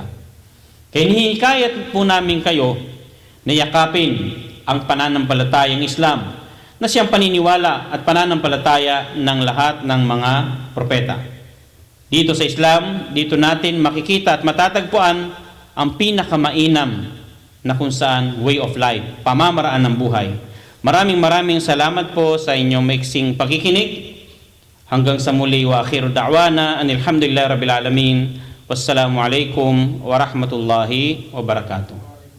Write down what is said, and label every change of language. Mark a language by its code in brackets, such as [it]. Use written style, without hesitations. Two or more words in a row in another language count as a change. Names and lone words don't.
[tl] Kaya hinihikayat po namin kayo na yakapin ang pananampalatayang Islam na siyang paniniwala at pananampalataya ng lahat ng mga propeta. Dito sa Islam, dito natin makikita at matatagpuan ang pinakamainam na kung saan [en] way of life, [tl] pamamaraan ng buhay. Maraming salamat po sa inyong maiksing pakikinig. Hanggang sa muli, [ar] وآخر دعوانا أن الحمد لله رب العالمين. والسلام عليكم ورحمة الله وبركاته.